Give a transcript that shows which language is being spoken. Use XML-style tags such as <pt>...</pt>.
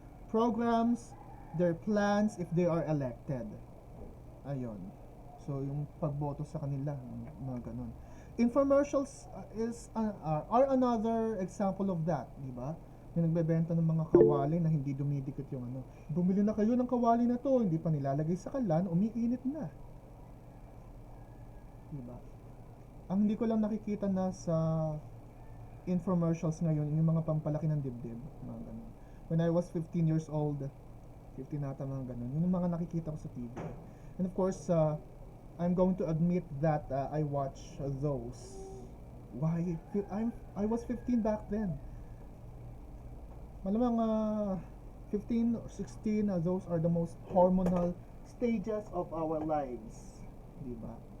<en>Programs, their plans if they are elected.</en> <tl>Ayun. So, yung pagboto sa kanila, mga ganun.</tl> <en>Infomercials are another example of that,</en> <tl>di ba? Yung nagbebenta ng mga kawali na hindi dumidikit yung ano. Bumili na kayo ng kawali na to, hindi pa nilalagay sa kalan, umiinit na. Di ba? Ang hindi ko lang nakikita na sa infomercials ngayon, yung mga pampalaki ng dibdib, mga ganun.</tl> <en>When I was 15 years old,</en> <tl>15 nata mga ganun,</tl> <en>yun yung mga nakikita ko sa TV. And of course, I'm going to admit that I watch those. Why? I was 15 back then. Malamang 15 or 16, those are the most hormonal stages of our lives. Diba?</en>